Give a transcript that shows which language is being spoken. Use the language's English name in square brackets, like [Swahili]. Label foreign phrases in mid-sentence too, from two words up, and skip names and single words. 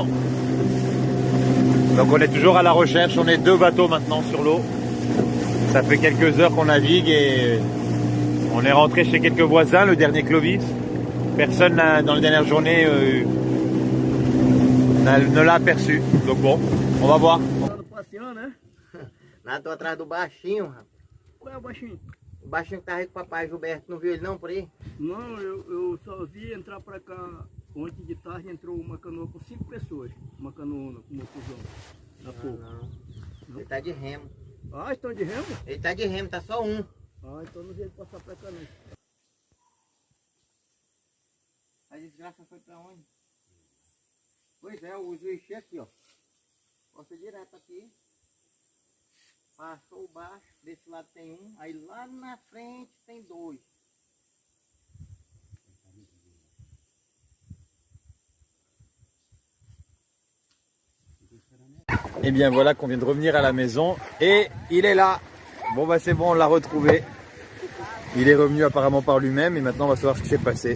[French] Donc on est toujours à la recherche, on est 2 bateaux maintenant sur l'eau. Ça fait quelques heures qu'on navigue et on est rentré chez quelques voisins, le dernier Clovis. Personne dans les dernières journées ne l'a aperçu. Donc bon, on va voir. [Portuguese] Passeando, né? Nadou atrás do baixinho, rapaz. Qual é o baixinho? O baixinho que tava aí com o papai Gilberto, não viu ele não por aí? Não, eu só vi entrar pra cá ontem de tarde, entrou uma canoa com 5 pessoas. Uma canoa com motozão. Da pouco. Ele tá de remo. Ah, estão de remo? Ele tá de remo, tá só um. Ah, então não vi ele passar pra cá não. A desgraça foi pra onde? Pois é, o juiz aqui, ó. Posta direto aqui. Passou o baixo, desse lado tem um, aí lá na frente tem 2. [French] Et bien voilà qu'on vient de revenir à la maison et il est là. Bon bah c'est bon, on l'a retrouvé. Il est revenu apparemment par lui-même et maintenant on va savoir ce qui s'est passé.